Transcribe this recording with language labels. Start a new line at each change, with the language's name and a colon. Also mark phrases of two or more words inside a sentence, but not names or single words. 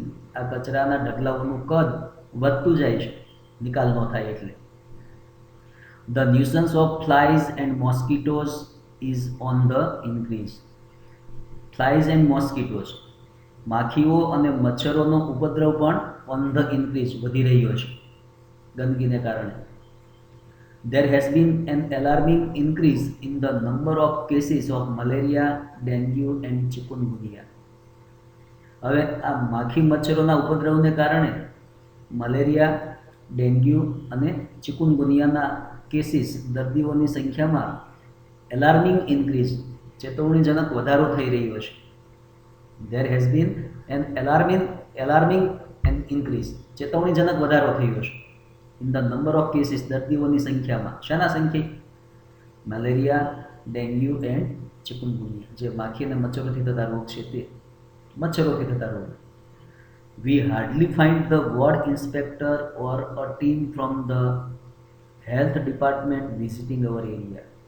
Gujarati: આ કચરાના ઢગલાઓનું કદ વધતું જાય છે, નિકાલ ન થાય એટલે.
English: The nuisance of flies and mosquitoes is on the increase. flies and mosquitoes,
Gujarati: માખીઓ અને મચ્છરોનો ઉપદ્રવ પણ
English: on the increase,
Gujarati: વધી રહ્યો છે ગંદકીને કારણે.
English: There has been an alarming increase in the number of cases of malaria, dengue and chikungunya.
Gujarati: હવે આ માખી મચ્છરોના ઉપદ્રવને કારણે મલેરિયા, ડેન્ગ્યુ અને ચિકુનગુનિયાના કેસીસ, દર્દીઓની સંખ્યામાં
English: alarming increase,
Gujarati: ચેતવણીજનક વધારો થઈ રહ્યો છે.
English: There has been an alarming and increase,
Gujarati: ચેતવણીજનક વધારો થયો છે.
English: in the number of cases,
Gujarati: દર્દીઓની સંખ્યામાં. શાના સંખ્યા? મલેરિયા, ડેન્ગ્યુ એન્ડ ચિકુનગુનિયા, જે માખી અને મચ્છરોથી થતા રોગ છે તે. મચ્છરોથી થતા રોગ.
English: We hardly find the ward inspector or a team from the health department visiting our area.